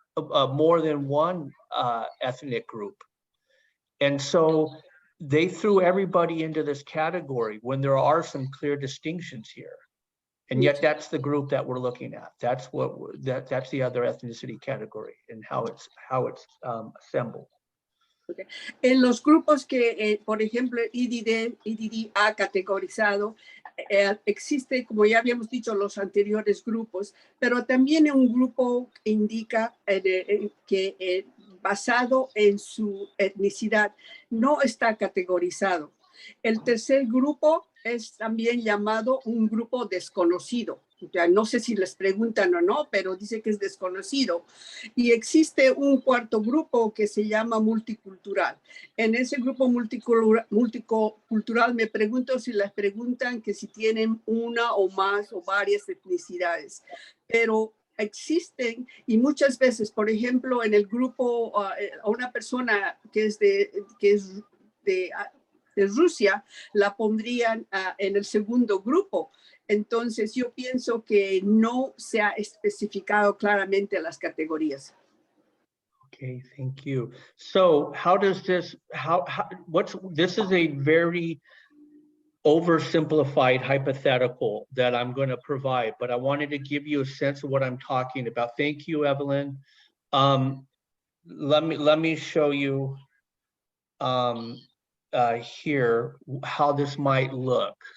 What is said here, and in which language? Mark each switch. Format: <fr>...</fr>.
<en>more than one ethnic group. And so they threw everybody into this category when there are some clear distinctions here. And yet that's the group that we're looking at. That's that's the other ethnicity category and how it's assembled. Okay.</en> <es>En los grupos que, por ejemplo, IDD ha categorizado, existe, como ya habíamos dicho, los anteriores grupos, pero también un grupo indica que basado en su etnicidad no está categorizado. El tercer grupo es también llamado un grupo desconocido. Ya no sé si les preguntan o no, pero dice que es desconocido. Y existe un cuarto grupo que se llama multicultural. En ese grupo multicultural me pregunto si les preguntan que si tienen una o más o varias etnicidades. Pero existen y muchas veces, por ejemplo, en el grupo, una persona que es de Rusia, la pondrían en el segundo grupo. Entonces, yo pienso que no se ha especificado claramente las categorías.</es> <en>Okay, thank you. So how does this, this is a very oversimplified hypothetical that I'm going to provide, but I wanted to give you a sense of what I'm talking about. Thank you, Evelyn. Let me show you here how this might look.</en>